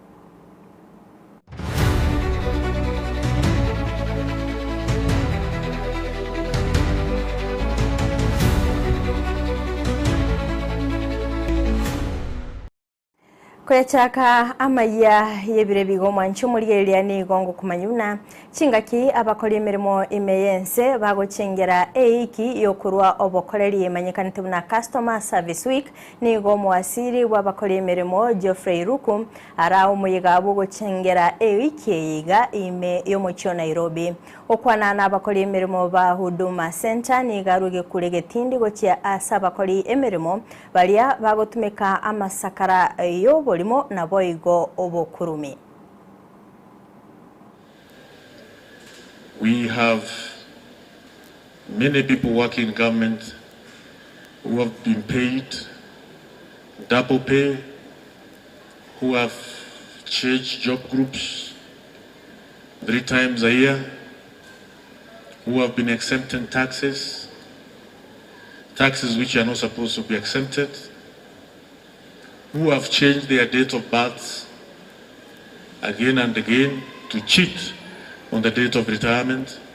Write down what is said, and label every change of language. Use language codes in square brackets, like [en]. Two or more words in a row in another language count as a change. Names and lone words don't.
[guz] Kwechaka amaya yebire bigo mwanchi omurigeria ni gongo kumanyuna chingaki abakori emirimo imeyense bagochengera eiki yokurwa obokoreri emanyekanite buna [en] customer service week [guz] ni go mwasiri wabakori emirimo Geoffrey Ruku ara umuyiga bogochengera eiki yiga ime yomochio Nairobi okwana na abakori emirimo ba Huduma Center ni garuge kuregetindi gochia asa abakori emirimo balia bagotumika amasakara yobolimo na boigo obokurumi. [en] We have many people working in government who have been paid double pay, who have changed job groups 3 times a year, who have been exempting taxes which are not supposed to be exempted, who have changed their date of birth again and again to cheat on the date of retirement.